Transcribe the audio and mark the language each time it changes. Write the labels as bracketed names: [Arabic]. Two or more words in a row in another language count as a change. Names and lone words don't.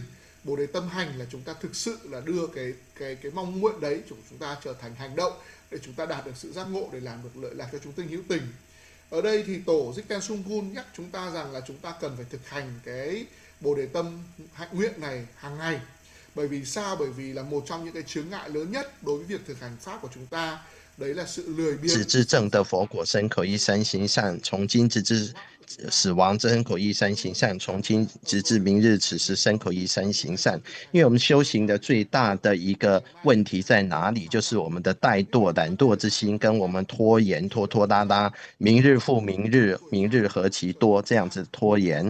[Vietnamese] Bồ đề tâm hành là chúng ta thực sự là đưa cái mong nguyện đấy của chúng ta trở thành hành động để chúng ta đạt được sự giác ngộ để làm được lợi lạc cho chúng sinh hữu tình. Ở đây thì tổ Drubpön Kunsang nhắc chúng ta rằng là chúng ta cần phải thực hành cái bồ đề tâm hạnh nguyện này hàng ngày. Bởi vì sao? Bởi vì là một trong những cái chướng ngại lớn nhất đối với việc thực hành pháp của chúng ta đấy là sự lười biếng. [Chinese] 只知正的佛果身口意三行善，从今直至死亡真口意三行善，从今直至明日此时身口意三行善。因为我们修行的最大的一个问题在哪里？就是我们的怠惰、懒惰之心，跟我们拖延、拖拖拉拉，明日复明日，明日何其多，这样子拖延。